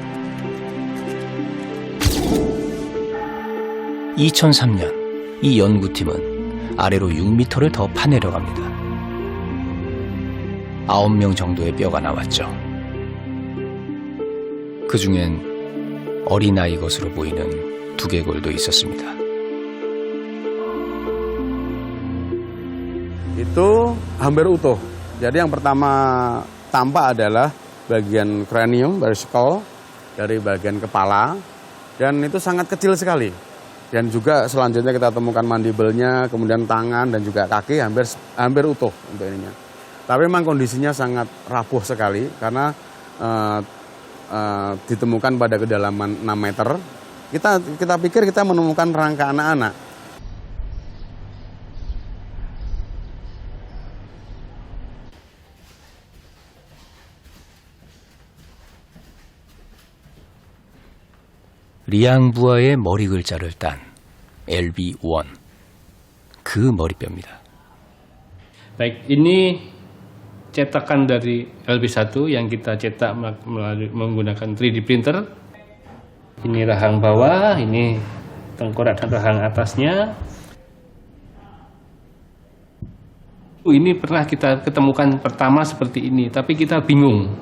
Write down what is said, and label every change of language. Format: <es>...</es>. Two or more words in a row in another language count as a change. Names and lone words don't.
<ko>2003년 이 연구팀은 아래로 6m를 더 파내려갑니다. 9명 정도의 뼈가 나왔죠. 그 중엔 어린아이 것으로 보이는 두개골도 있었습니다.</ko> <id>Itu hampir utuh. Jadi yang pertama tampak adalah bagian kranium, dari skull, dari bagian kepala, dan itu sangat kecil sekali. Dan juga selanjutnya kita temukan mandibelnya, kemudian tangan dan juga kaki hampir utuh untuk ininya. Tapi memang kondisinya sangat rapuh sekali karena ditemukan pada kedalaman 6 meter. Kita pikir kita menemukan rangka anak-anak.</id> <ko>리앙부아의 머리 글자를 딴 LB1, 그 머리뼈입니다.</ko> <id>Baik, ini cetakan dari LB1 yang kita cetak melalui menggunakan 3D printer. Ini rahang bawah, ini tengkorak dan rahang atasnya. Ini pernah kita ketemukan pertama seperti ini, tapi kita bingung.</id>